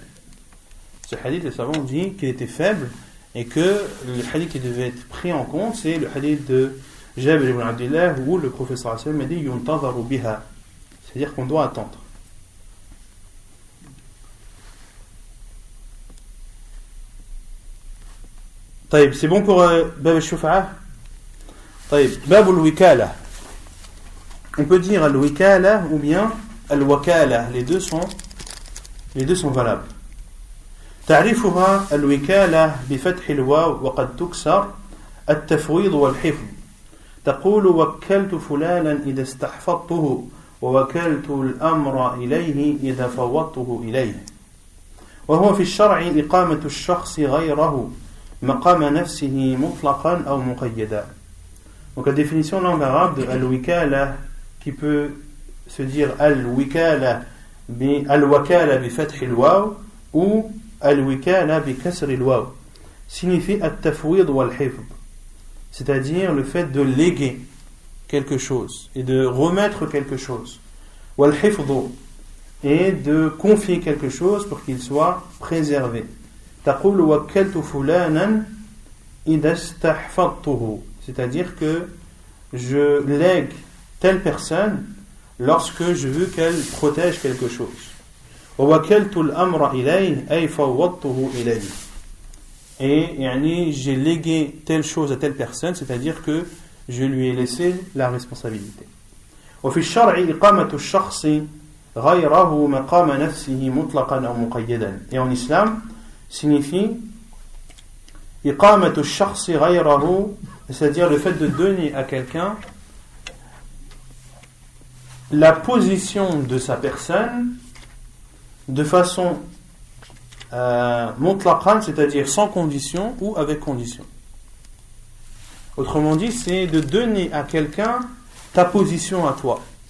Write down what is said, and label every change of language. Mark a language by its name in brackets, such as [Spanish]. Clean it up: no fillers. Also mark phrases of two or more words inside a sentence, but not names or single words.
[French] Ce hadith, les savants ont dit qu'il était faible et que le hadith qui devait être pris en compte, c'est le hadith de Jabir ibn Abdullah où le professeur Hassan a dit [Arabic] ينتظر بها, [French] c'est-à-dire qu'on doit attendre. طيب, c'est bon pour [Arabic] باب الشفعة. [French] طيب, [Arabic] باب الوكالة. [French] On peut dire al-wikala ou bien al-wakala, les deux sont valables. [Arabic] تعريفها الوكالة بفتح الواو وقد تكسر التفويض والحفظ. تقول وكلت فلانا إذا استحفظته ووكلت الأمر إليه إذا فوضته إليه. وهو في الشرع إقامة الشخص غيره مقام نفسه مطلقا أو مقيدا. [French] Donc la définition en langue arabe de al-wikala qui peut se dire [Arabic] الوكالة بفتح الواو [French] ou [Arabic] الوكالة بكسر الواو [French] signifie [Arabic] التفويض والحفظ, [French] c'est-à-dire le fait de léguer quelque chose et de remettre quelque chose, wal-hifd, et de confier quelque chose pour qu'il soit préservé. [Arabic] تقول وكلت فلانا إذا استحفظته, [French] c'est-à-dire que je lègue telle personne lorsque je veux qu'elle protège quelque chose. [Arabic] ووكلت الأمر إليه أي فوضته إليه, [French] et yani, j'ai légué telle chose à telle personne, c'est-à-dire que je lui ai laissé la responsabilité. [Arabic] وفي الشرع إقامة الشخص غيره مقام نفسه مطلقا أو مقيدا, [French] et en islam signifie [Arabic] إقامة الشخص غيره, [French] c'est-à-dire le fait de donner à quelqu'un la position de sa personne de façon mutlaqan, c'est-à-dire sans condition ou avec condition. Autrement dit, c'est de donner à quelqu'un ta position à toi.